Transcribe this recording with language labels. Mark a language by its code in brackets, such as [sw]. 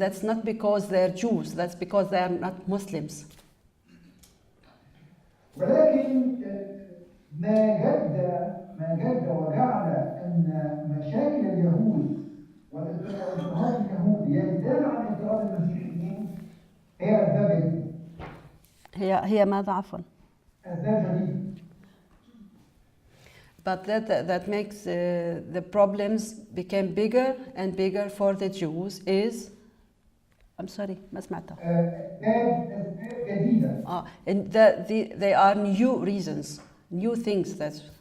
[en] That's not because they're Jews, that's because they are not Muslims. [ar] ولكن ما جد وجعل أن مشاكل اليهود واضطهاد اليهود يزداد عن اضطهاد المسيحيين هي أسباب جديدة. هي ماذا عفوا؟ أسباب جديدة. [en] But that makes the problems became bigger and bigger for the Jews is, I'm sorry, [ar] ما سمعتها. أسباب جديدة. [en] And they are new reasons, new things that.